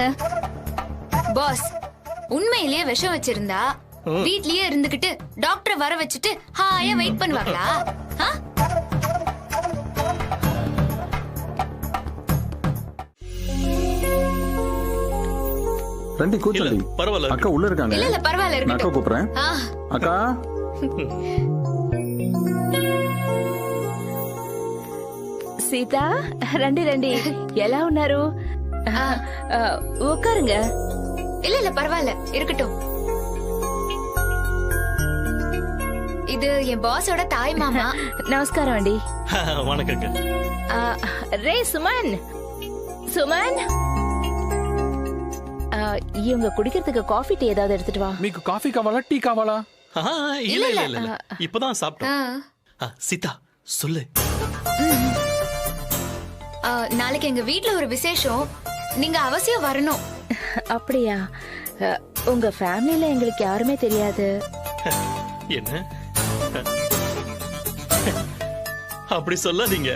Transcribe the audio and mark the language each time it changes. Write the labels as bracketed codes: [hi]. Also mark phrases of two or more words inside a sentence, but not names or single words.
[ta] பாஸ், உண்மையிலேயே விஷம் வச்சிருந்தா வீட்லயே இருந்துகிட்டு டாக்டரை வர வச்சுட்டு ஹாயா வெயிட் பண்ணுவாங்களா? [te] రెండి కూచ్చలి. [ta] பரவாயில்ல. அக்கா உள்ள இருக்காங்க. இல்ல இல்ல பரவாயில்ல, நான் அக்கா இருக்கட்டும். கூப்பிடுறேன். அக்கா. [te] సీతా, రండి రండి. ఎలా ఉన్నారు? [ta] உட்காருங்க. இல்ல இல்ல பரவாயில்ல, இருக்கட்டும். இது என் பாஸோட தாய் மாமா. [te] నమస్కారం అండి. [ta] வணக்கங்க. రే சுமன், சுமன், இவங்க குடிக்கிறதுக்கு காஃபி டீ ஏதாவது எடுத்துட்டு வா. [te] మీకు కాఫీ కావాలా టీ కావాలా? [ta] இல்ல இல்ல இல்ல, இப்பதான் சாப்பிட்டோம். சீதா சொல்லு. நாளைக்கு எங்க வீட்ல ஒரு விசேஷம், நீங்க அவசியம் வரணும். அப்படியா? உங்க ஃபேமிலில எங்களுக்கு யாருமே தெரியாது. என்ன அப்படி சொல்லாதீங்க.